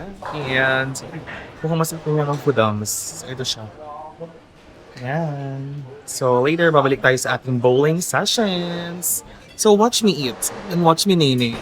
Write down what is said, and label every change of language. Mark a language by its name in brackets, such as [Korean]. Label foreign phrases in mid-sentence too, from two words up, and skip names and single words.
[Filipino] And mukhang masarap yung mga foodums. Ito siya. Ayan. So later, babalik tayo sa ating bowling sessions. [English] So watch me eat and watch me nene.